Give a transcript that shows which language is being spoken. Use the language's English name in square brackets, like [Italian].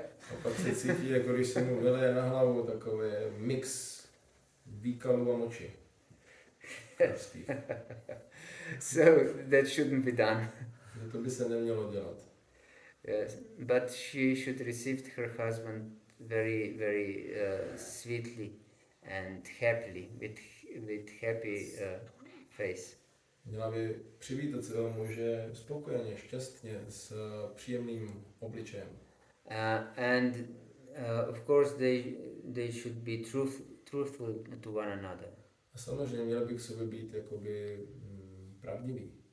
[Czech] A pak se cítí, jako když se mu vyleje na hlavu takový mix výkalů a moči. [English] So that shouldn't be done. [Czech] To by se nemělo dělat. [English] Yes, but she should receive her husband very, very sweetly and happily, with happy face. [Czech] Měla by přivítat svého muže spokojeně, šťastně, s příjemným obličejem. [English] And of course they should be truthful to one another. [Czech] A samozřejmě měli by k sobě být jakoby pravdiví.